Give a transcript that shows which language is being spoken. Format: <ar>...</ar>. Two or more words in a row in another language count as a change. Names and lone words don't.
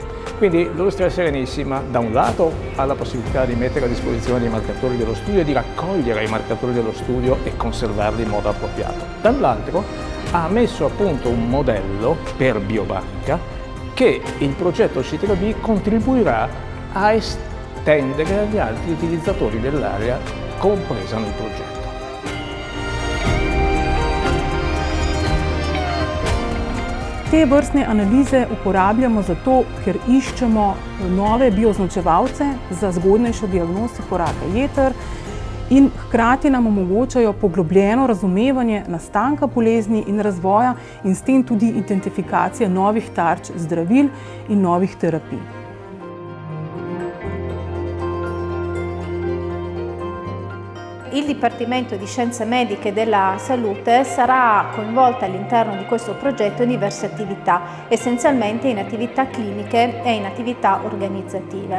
<it>Quindi l'Ustra Serenissima da un lato ha la possibilità di mettere a disposizione i marcatori dello studio e di raccogliere i marcatori dello studio e conservarli in modo appropriato. Dall'altro ha messo a punto un modello per biobanca che il progetto C3B contribuirà a estendere agli altri utilizzatori dell'area compresa nel progetto.</it> <sl>Te vrstne analize uporabljamo zato, ker iščemo nove bioznačevalce za zgodnejšo diagnostiko raka jeter in hkrati nam omogočajo poglobljeno razumevanje nastanka bolezni in razvoja in s tem tudi identifikacije novih tarč zdravil in novih terapij.</sl> <it>Il Dipartimento di Scienze Mediche della Salute sarà coinvolto all'interno di questo progetto in diverse attività, essenzialmente in attività cliniche e in attività organizzative.</it>